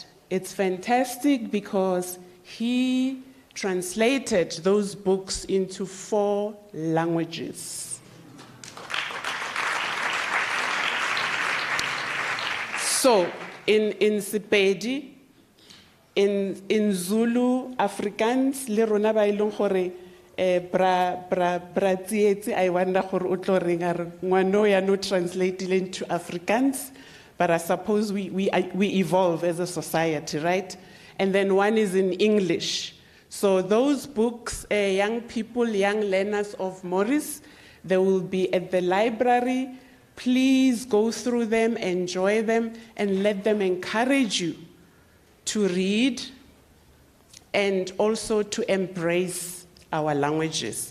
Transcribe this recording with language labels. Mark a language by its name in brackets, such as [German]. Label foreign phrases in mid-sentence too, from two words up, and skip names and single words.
[English] It's fantastic because he translated those books into 4 languages. So in Sepedi, in Zulu, [Northern Sotho] Afrikaans, le rona ba ileng gore bra Tsietse, [English] I wonder [Northern Sotho] gore o tlo reng a re ngwana ya no [English] translated into Afrikaans, but I suppose we evolve as a society, right? And then one is in English. So those books, young people, young learners of Maurice, they will be at the library. Please go through them, enjoy them, and let them encourage you to read and also to embrace our languages.